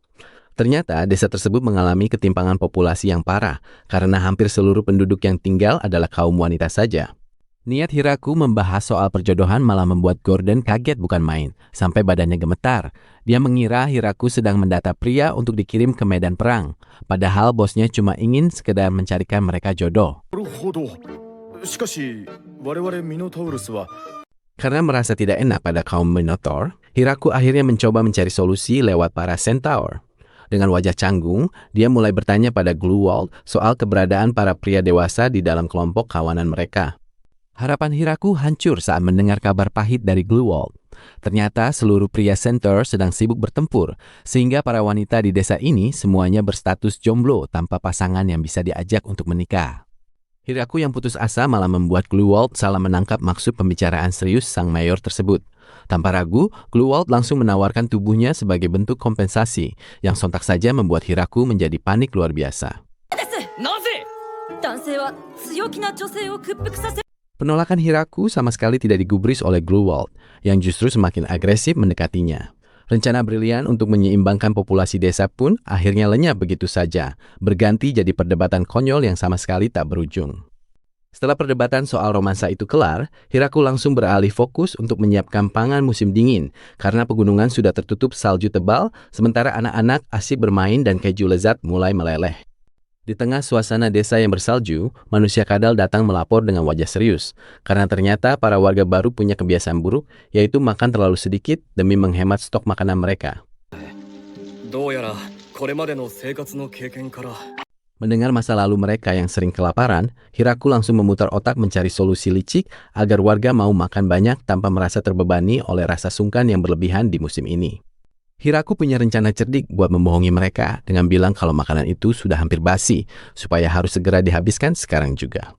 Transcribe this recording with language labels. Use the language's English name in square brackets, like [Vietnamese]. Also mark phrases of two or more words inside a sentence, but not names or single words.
[Indonesian] Ternyata desa tersebut mengalami ketimpangan populasi yang parah karena hampir seluruh penduduk yang tinggal adalah kaum wanita saja. Niat Hiraku membahas soal perjodohan malah membuat Gordon kaget bukan main, sampai badannya gemetar. Dia mengira Hiraku sedang mendata pria untuk dikirim ke medan perang, padahal bosnya cuma ingin sekedar mencarikan mereka jodoh. [Japanese] なるほど。しかし、我々ミノタウルスは [Indonesian] Karena merasa tidak enak pada kaum Minotaur, Hiraku akhirnya mencoba mencari solusi lewat para Centaur. Dengan wajah canggung, dia mulai bertanya pada Gluewald soal keberadaan para pria dewasa di dalam kelompok kawanan mereka. Harapan Hiraku hancur saat mendengar kabar pahit dari Gluewald. Ternyata seluruh pria Centaur sedang sibuk bertempur, sehingga para wanita di desa ini semuanya berstatus jomblo tanpa pasangan yang bisa diajak untuk menikah. Hiraku yang putus asa malah membuat Gluewald salah menangkap maksud pembicaraan serius sang mayor tersebut. Tanpa ragu, Gluewald langsung menawarkan tubuhnya sebagai bentuk kompensasi, yang sontak saja membuat Hiraku menjadi panik luar biasa. [Japanese] なぜ男性は強気な女性を屈服させ [Indonesian] Penolakan Hiraku sama sekali tidak digubris oleh Gluewald, yang justru semakin agresif mendekatinya. Rencana brilian untuk menyeimbangkan populasi desa pun akhirnya lenyap begitu saja, berganti jadi perdebatan konyol yang sama sekali tak berujung. Setelah perdebatan soal romansa itu kelar, Hiraku langsung beralih fokus untuk menyiapkan pangan musim dingin, karena pegunungan sudah tertutup salju tebal, sementara anak-anak asik bermain dan keju lezat mulai meleleh. Di tengah suasana desa yang bersalju, manusia kadal datang melapor dengan wajah serius, karena ternyata para warga baru punya kebiasaan buruk, yaitu makan terlalu sedikit demi menghemat stok makanan mereka. [Japanese] どうやらこれまでの生活の経験から [Indonesian] Mendengar masa lalu mereka yang sering kelaparan, Hiraku langsung memutar otak mencari solusi licik agar warga mau makan banyak tanpa merasa terbebani oleh rasa sungkan yang berlebihan di musim ini. Hiraku punya rencana cerdik buat membohongi mereka dengan bilang kalau makanan itu sudah hampir basi, supaya harus segera dihabiskan sekarang juga.